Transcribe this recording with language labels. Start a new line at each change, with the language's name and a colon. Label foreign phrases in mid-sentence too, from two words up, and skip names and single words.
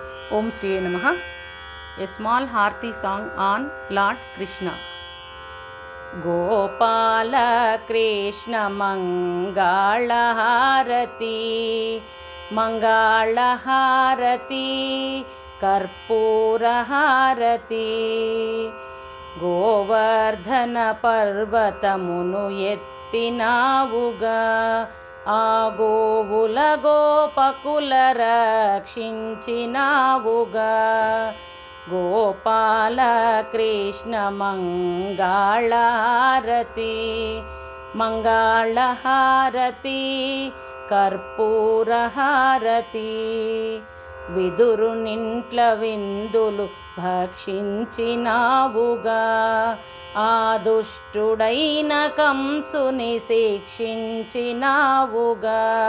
Sanskrit: ॐ श्री नमः.
English: A small Harthi song on Lord Krishna.
Telugu: గోపాల కృష్ణ మంగళ హారతి, మంగళ హారతి, కర్పూర హారతి. గోవర్ధన పర్వతమును ఎత్తినావుగా ఆ గోవుల గోపకుల రక్షించినావుగా గోపాల కృష్ణ మంగళహారతి మంగళహారతి కర్పూరహారతి విదురునింట్ల విందులు భక్షించినావుగా ఆ దుష్టుడైన కంసుని శిక్షించినావుగా